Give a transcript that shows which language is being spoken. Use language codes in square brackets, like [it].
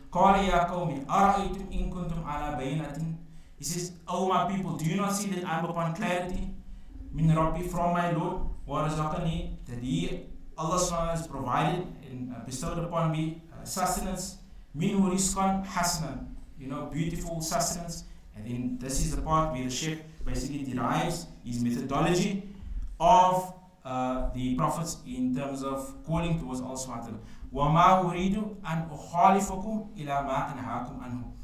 [ar] قال يا قوم أرأيتم إن كنتم على بينة. [en] He says, "O my people, do you not see that I am upon clarity? [ar] Min Rabbi, [en] from my Lord, warazaqani, that He, Allah subhanahu wa ta'ala, has provided and bestowed upon me sustenance. [ar] Minhu rizqan hasanan, [en] beautiful sustenance." And then this is the part where the Shaykh basically derives his methodology of the prophets in terms of calling towards Allah subhanahu wa ta'ala. [ar] وَمَا أُرِيدُ أَنْ أُخَالِفَكُمْ إِلَى مَا أَنْهَاكُمْ عَنْهُ.